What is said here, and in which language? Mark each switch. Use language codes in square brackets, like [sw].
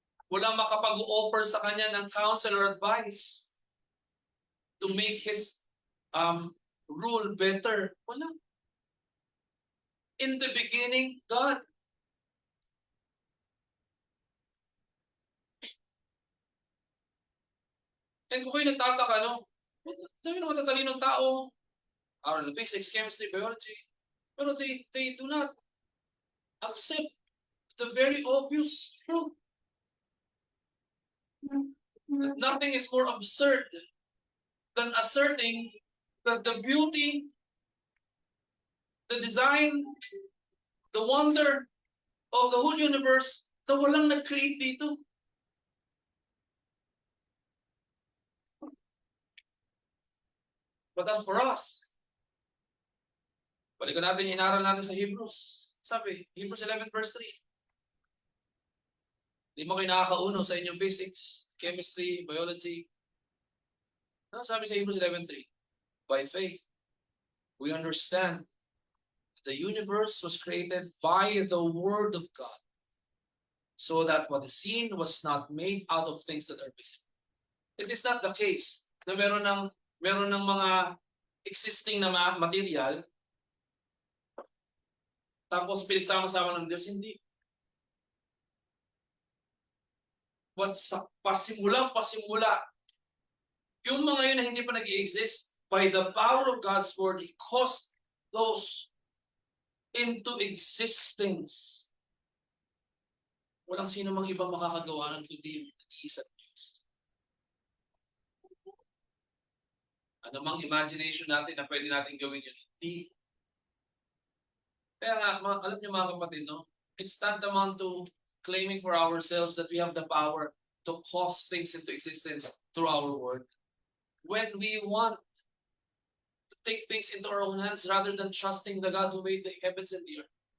[tl] Walang makapag-offer sa kanya ng [en] counsel or advice to make his rule better. [tl] Wala. [en] In the beginning, God. [tl] And kung kayo nagtataka, no? Dami ng matatalinong tao. Aral ng [en] physics, chemistry, biology. [tl] Pero [en] they do not accept the very obvious truth. That nothing is more absurd than asserting that the beauty, the design, the wonder of the whole universe [tl] na walang nag-create dito. [en] But as for us, [tl] balikan natin yung inaral natin sa Hebrews. Sabi, Hebrews 11 verse 3. Hindi mo kayo nakakauno sa inyong physics, chemistry, biology. Ano sabi sa Hebrews 11:3? [en] By faith, we understand the universe was created by the word of God, so that what is seen was not made out of things that are visible. It is not the case [tl] na meron ng mga existing na material, tapos pinagsama-sama ng Diyos. Hindi. Pasimula, yung mga yun na hindi pa nag-i-exist, [en] by the power of God's word, He caused those into existence. [tl] Walang sino mang ibang makakagawa ng kundi yung nag-iisang Diyos. Ano mang imagination natin na pwede natin gawin yun, hindi. Kaya nga, alam niyo mga kapatid, no? [en] It's tantamount to claiming for ourselves that we have the power to cause things into existence through our word. When we want to take things into our own hands rather than trusting the God who made the heavens and the earth.